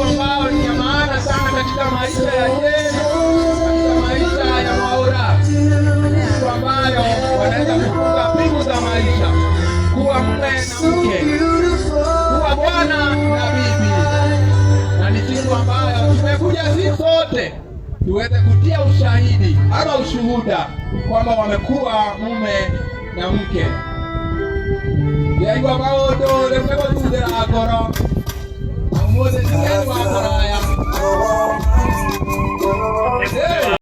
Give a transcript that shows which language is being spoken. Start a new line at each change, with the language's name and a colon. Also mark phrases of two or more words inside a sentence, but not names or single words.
Swahili: ambao ni ya maana sana katika maisha ya Yesu, katika maisha ya Mwaura, siku ambayo wanaweza kufunga pingu za maisha, kuwa mume na mke, kuwa bwana na bibi, na ni siku ambayo tumekuja sisi sote tuweze kutia ushahidi ama ushuhuda kwamba wamekuwa mume na mke.
Kikuyu: Yaigwa maũndũ rĩu nĩgũthuthĩra ngoro, ũmũthĩ nĩ wa ngoro ya